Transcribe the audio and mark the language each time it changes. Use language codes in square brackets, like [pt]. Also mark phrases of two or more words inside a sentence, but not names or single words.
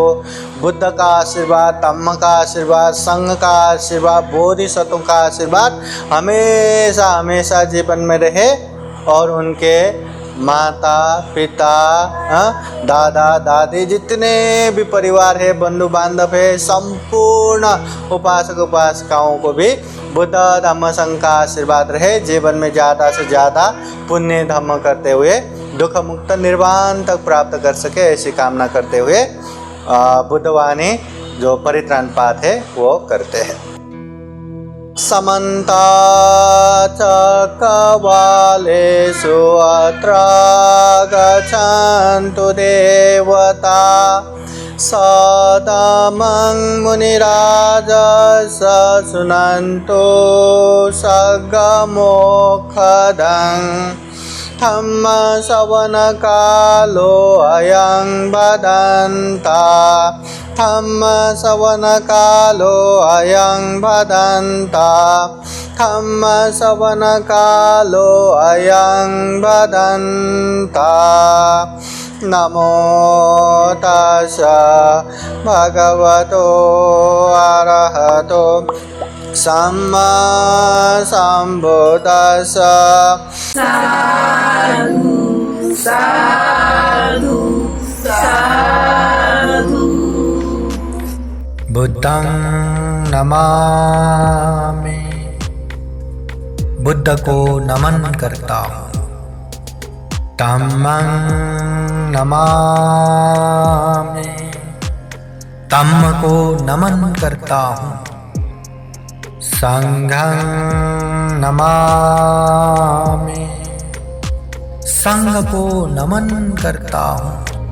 [hi] बुद्ध का आशीर्वाद, धम्म का आशीर्वाद, संघ का आशीर्वाद, बोधिसत्व का आशीर्वाद हमेशा हमेशा जीवन में रहे और उनके माता पिता, दादा दादी, जितने भी परिवार है, बंधु बांधव है, संपूर्ण उपासक उपासिकाओं को भी बुद्ध धम्म संघ का आशीर्वाद रहे। जीवन में ज़्यादा से ज़्यादा पुण्य धम्म करते हुए दुख मुक्त निर्वाण तक प्राप्त कर सके, ऐसी कामना करते हुए बुद्धवाणी जो परित्राण पाठ है वो करते हैं। [pi] समन्ता चक्रवालेषु अत्र गच्छन्तु देवता सदामं मुनिराजस शृण्वन्तु सगमोक्षदं धम्म श्रवणकालो अयं भदन्ता धम्म श्रवणकालो अयं भदन्ता धम्म श्रवणकालो अयं भदन्ता। नमो तस्स भगवतो अरहतो सम्मा सम्बुद्दस्स। साधु साधु साधु। बुद्धं नमामि, [hi] बुद्ध को नमन करता हूँ। [pi] धम्मं नमामि, [hi] धम्म को नमन करता हूँ। [pi] संघं नमामि, [hi] संघ को नमन करता हूँ।